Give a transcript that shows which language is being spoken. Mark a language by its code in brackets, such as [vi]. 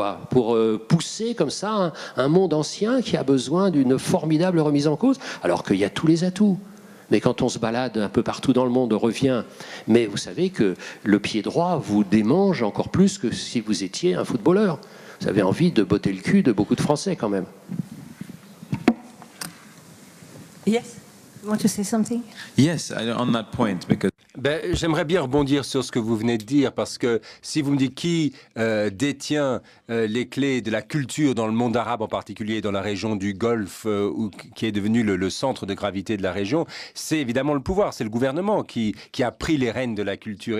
[fr] Pour pousser comme ça un monde ancien qui a besoin d'une formidable remise en cause, alors qu'il y a tous les atouts. Mais quand on se balade un peu partout dans le monde, on revient. Mais vous savez que le pied droit vous démange encore plus que si vous étiez un footballeur. Vous avez envie de botter le cul de beaucoup de Français quand même. [en] Yes, you want to say something? Yes, on that point, because [fr] J'aimerais bien rebondir sur ce que vous venez de dire, parce que si vous me dites qui détient les clés de la culture dans le monde arabe, en particulier dans la région du Golfe, qui est devenu le centre de gravité de la région, c'est évidemment le pouvoir, c'est le gouvernement qui a pris les rênes de la culture.